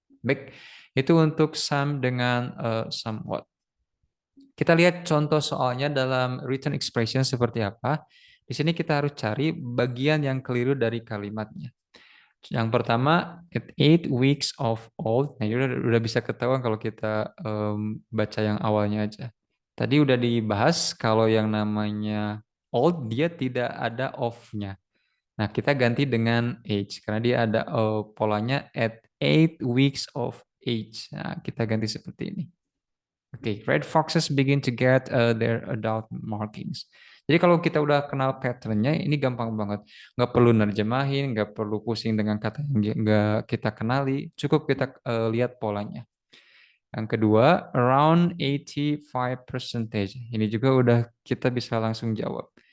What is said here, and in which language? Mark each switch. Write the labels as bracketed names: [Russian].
[Indonesian] Baik, itu untuk some dengan somewhat. Kita lihat contoh soalnya dalam written expression seperti apa. Di sini kita harus cari bagian yang keliru dari kalimatnya. Yang pertama, [English] at 8 weeks of old. [Indonesian] Nah, ini udah bisa ketahuan kalau kita baca yang awalnya aja. Tadi udah dibahas kalau yang namanya old dia tidak ada of-nya. Nah, kita ganti dengan age karena dia ada polanya [English] at 8 weeks of age. [Indonesian] Nah, kita ganti seperti ini. [English] Oke, red foxes begin to get their adult markings. [Indonesian] Jadi kalau kita udah kenal patternnya, ini gampang banget. Nggak perlu nerjemahin, nggak perlu pusing dengan kata yang nggak kita kenali. Cukup kita lihat polanya. Yang kedua, [English] around 85 percentage. [Indonesian] Ini juga udah kita bisa langsung jawab.